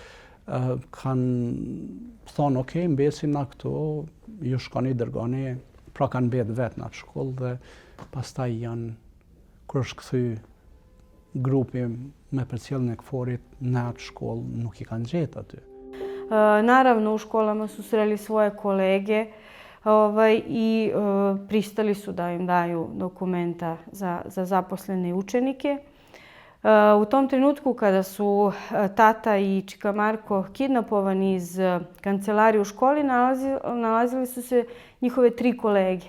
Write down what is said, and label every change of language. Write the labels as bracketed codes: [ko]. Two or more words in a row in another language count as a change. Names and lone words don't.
[sq] kanë thonë, ok, mbesim na këtu, ju shkoni, dërgoni, pra kanë mbet vetë në atë shkollë dhe pastaj janë, kur është kthy grupi me përcjelljen e KFOR-it në atë shkollë nuk I kanë gjetë aty. [sr] Naravno, u školama su sreli svoje kolege I pristali su da im daju dokumenta za zaposlene učenike. U tom trenutku kada su tata I čika Marko kidnapovani iz kancelarije u školi, nalazili su se njihove 3 kolege.